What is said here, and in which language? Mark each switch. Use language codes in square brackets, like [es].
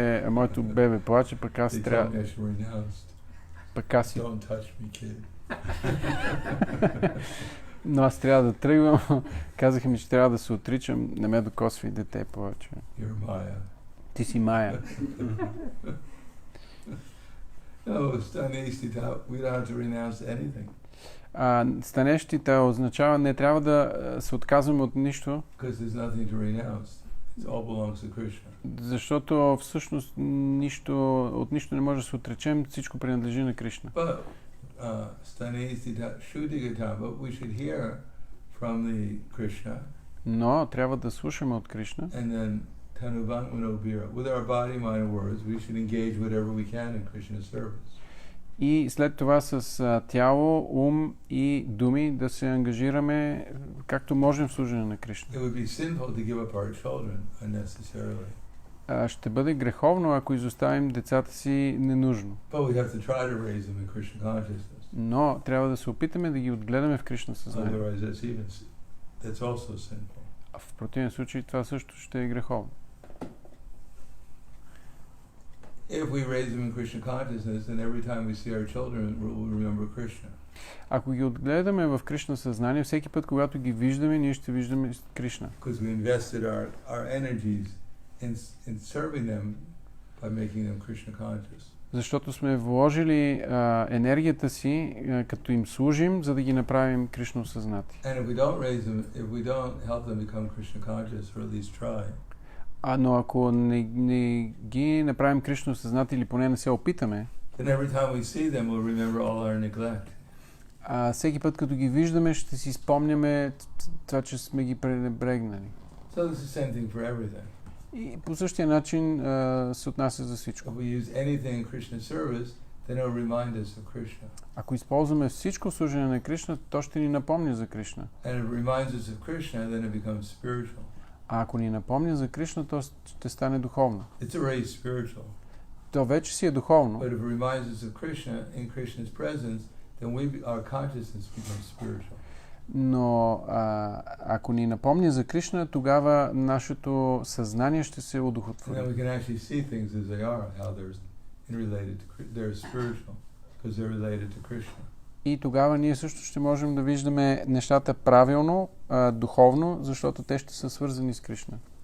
[bg] Моето бебе плаче, пък аз трябва... Пък аз... [en] Don't touch me, kid. [bg] Но аз трябва да тръгвам. Казаха ми, че трябва да се отричам. Не ме докосвай, дете, повече. [en] You're Maya. [bg] Ти си Майя. [en] No, stanestita, we don't have to renounce anything. [bg] Станещита означава не трябва да се отказваме от нищо, [en] Because there's nothing to renounce. It all belongs to Krishna. [bg] защото всъщност от нищо не може да се отречем, всичко принадлежи на Кришна. [en] But [sa] stanestita shuddhigata, [en] but we should hear from the Krishna. [bg] Но трябва да слушаме от Кришна. [sa] And then tanuvangmanobhira. [en] With our body, mind, and words, we should engage whatever we can in Krishna's service. [bg] И след това с тяло, ум и думи да се ангажираме както можем в служене на Кришна. [en] It would be sinful to give up our children unnecessarily. [bg] Ще бъде греховно, ако изоставим децата си ненужно. [en] But we have to try to raise them in Krishna consciousness. [bg] Но трябва да се опитаме да ги отгледаме в Кришна съзнание. [en] Otherwise, that's also sinful. [bg] В противен случай това също ще е греховно. [en] If we raise them in Krishna consciousness, then every time we see our children, we'll remember Krishna. [bg] Ако ги отгледаме в Кришна съзнание, всеки път, когато ги виждаме, ние ще виждаме Кришна. [en] Because we invested our energies in serving them by making them Krishna conscious. [bg] Защото сме вложили енергията си, като им служим, за да ги направим Кришна осъзнати. [en] And if we don't raise them, if we don't help them become Krishna conscious, or at least try. [bg] Но ако не ги направим Кришна осъзнати или поне не се опитаме, [en] then every time we see them, we'll remember all our neglect. [bg] Всеки път, като ги виждаме, ще си спомняме това, че сме ги пренебрегнали. [en] So this is the same thing for everything. [bg] И по същия начин се отнася за всичко. [en] If we use anything in Krishna's service, then it will remind us of Krishna. [bg] Ако използваме всичко в служение на Кришна, то ще ни напомня за Кришна. [en] And if it reminds us of Krishna, then it becomes spiritual. [bg] А ако ни напомня за Кришна, то ще стане духовно. [en] It's already spiritual. [bg] То вече си е духовно. [en] But if it reminds us of Krishna in Krishna's presence, then our consciousness becomes spiritual. [bg] Но ако ни напомня за Кришна, тогава нашето съзнание ще се удохотвори. [en] And then we can actually see things as they are, how they're spiritual, because they're related to Krishna. [bg] И тогава ние също ще можем да виждаме нещата правилно, духовно, защото те ще са свързани с Кришна.